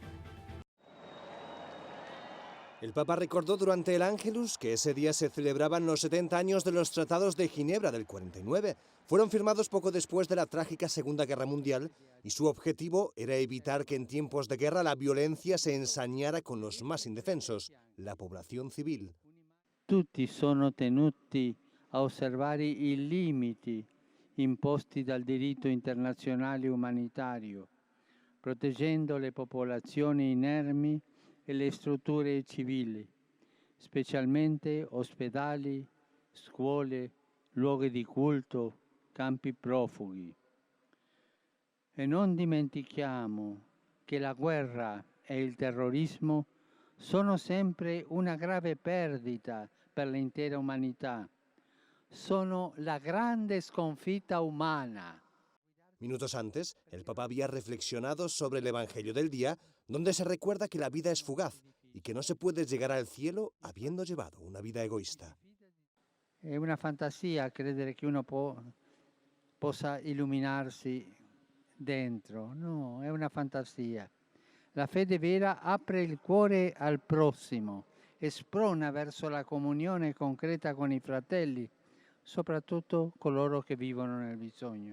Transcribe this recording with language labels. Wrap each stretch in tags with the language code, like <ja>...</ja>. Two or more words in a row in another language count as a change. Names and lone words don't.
<es>El Papa recordó durante el Ángelus que ese día se celebraban los 70 años de los Tratados de Ginebra del 49. Fueron firmados poco después de la trágica Segunda Guerra Mundial y su objetivo era evitar que en tiempos de guerra la violencia se ensañara con los más indefensos, la población civil.</es> <it>Tutti sono tenuti a osservare i limiti imposti dal diritto internazionale umanitario, proteggendo le popolazioni inermi e le strutture civili, specialmente ospedali, scuole, luoghi di culto, campi profughi. E non dimentichiamo che la guerra e il terrorismo sono sempre una grave perdita per l'intera umanità. Sono la grande sconfitta umana.</it> <es>Minutos antes, el Papa había reflexionado sobre el Evangelio del día, donde se recuerda que la vida es fugaz y que no se puede llegar al cielo habiendo llevado una vida egoísta.</es> <it>È una fantasia credere che uno possa illuminarsi dentro. No, è una fantasia. La fede vera apre il cuore al prossimo e sprona verso la comunione concreta con i fratelli, soprattutto coloro che vivono nel bisogno.</it>